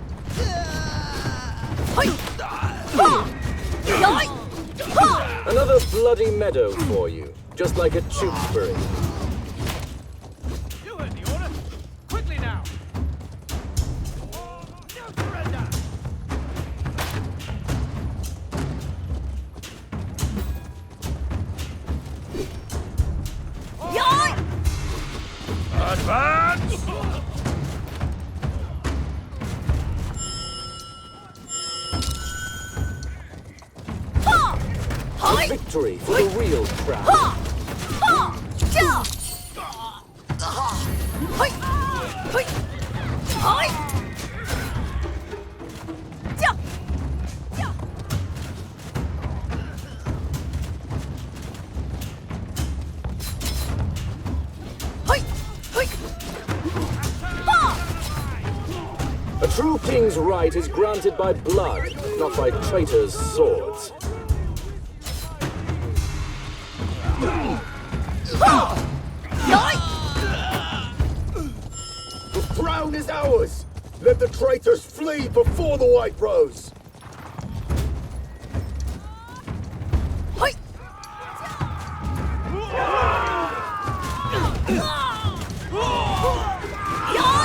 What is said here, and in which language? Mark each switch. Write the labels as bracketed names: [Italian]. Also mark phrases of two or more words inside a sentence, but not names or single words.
[English] Hoi! Ha! Yoi! Ha! Another bloody meadow for you, just like a Tewkesbury. You heard the order. Quickly now. No surrender. Yoi! Advance! Ha! Hoi! Victory for the real crown. Ha! Ha! Ja! Hoi! Hoi! Hoi! Ja! Ja! Hoi! Hoi! Ha! A true king's right is granted by blood, not by traitors' swords. Ha! Yoi! The crown is ours! Let the traitors flee before the White Rose! Hoi! Yoi!